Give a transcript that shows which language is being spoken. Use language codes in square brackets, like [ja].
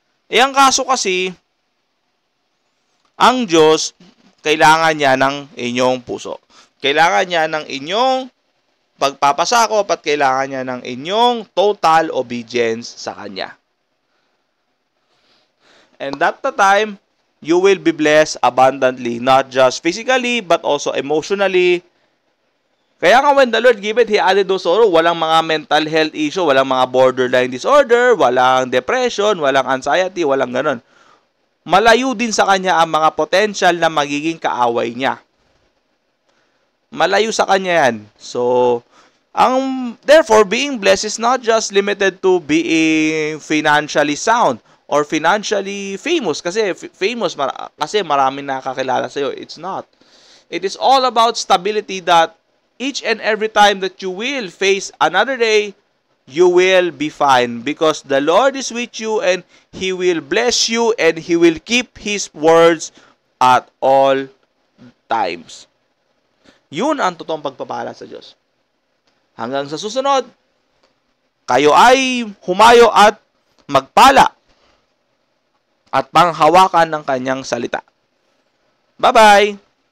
[tl] Ang kaso kasi, ang Diyos, kailangan niya ng inyong puso. Kailangan niya ng inyong pagpapasakop at kailangan niya ng inyong [en] total obedience [tl] sa Kanya. [en] And at the time, you will be blessed abundantly, not just physically, but also emotionally. [tl] Kaya nga [en] when the Lord gave it, He added those sorrow. [tl] Walang mga [en] mental health issue, [tl] walang mga [en] borderline disorder, [tl] walang depression, walang anxiety, walang ganon. Malayo din sa Kanya ang mga potential na magiging kaaway niya. Malayo sa Kanya yan. [en] So, therefore, being blessed is not just limited to being financially sound or financially famous. [tl] Kasi kasi maraming nakakilala sa'yo. [en] It's not. It is all about stability that each and every time that you will face another day, you will be fine because the Lord is with you and He will bless you and He will keep His words at all times. [tl] Yun ang totoong pagpapala sa Diyos. Hanggang sa susunod, kayo ay humayo at magpala at panghawakan ng Kanyang salita. Bye-bye!